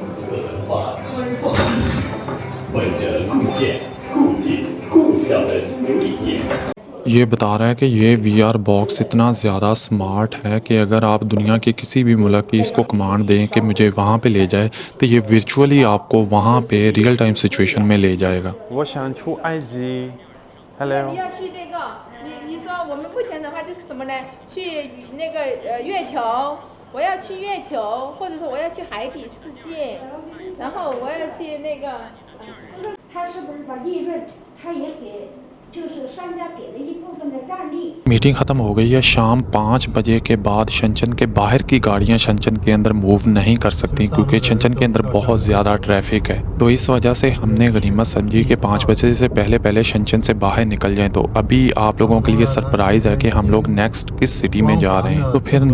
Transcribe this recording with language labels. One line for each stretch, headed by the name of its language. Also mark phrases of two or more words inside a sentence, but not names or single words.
Hindi: ये बता रहा है कि ये
English: VR box
Hindi: इतना ज़्यादा स्मार्ट है कि अगर आप दुनिया के किसी भी मुल्क की इसको कमांड दें कि मुझे वहाँ पे ले जाए, तो ये वर्चुअली आपको वहाँ पे
English: real time situation
Hindi: में ले जाएगा। वो शानछू आई जी, हेलो।
Chinese: 你要去那个，你说我们目前的话就是什么呢？去那个月球，我要去月球，或者说我要去海底世界，然后我要去那个。他是不是把利润，他也给，就是商家给了一部分的让利。
Hindi: मीटिंग ख़त्म हो गई है। शाम 5 बजे के बाद शनचन के बाहर की गाड़ियां शनचन के अंदर मूव नहीं कर सकती क्योंकि शनचन के अंदर बहुत ज़्यादा ट्रैफिक है। तो इस वजह से हमने गनीमत समझी कि 5 बजे से पहले शनचन से बाहर निकल जाएं। तो अभी आप लोगों के लिए सरप्राइज़ है कि हम लोग नेक्स्ट किस सिटी में जा रहे हैं।